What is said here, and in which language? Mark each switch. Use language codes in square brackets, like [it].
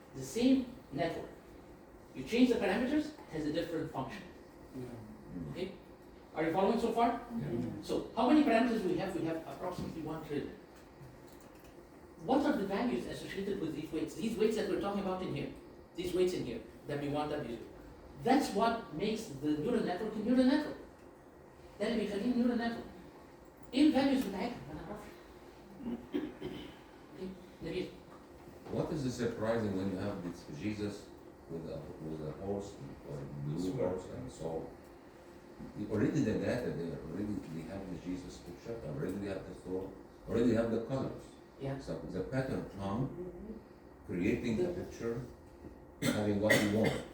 [en] The same network. You change the parameters, it has a different function. Okay? Are you following so far? So, how many parameters we have? We have approximately 1 trillion. What are the values associated with these weights? These weights that we're talking about in here, these weights in here, W1, W2. That's what makes the neural network a neural network. [ar] ده اللي بيخليه neural network. ايه الفاليوز بتاعتها؟ ما نعرفش. نبيل. [en] What is surprising when you have this Jesus with a horse or blue horse and so already the data there, already they have the Jesus picture, already they have the sword, already have the colors. Yeah. So the pattern come creating the picture, having what you want.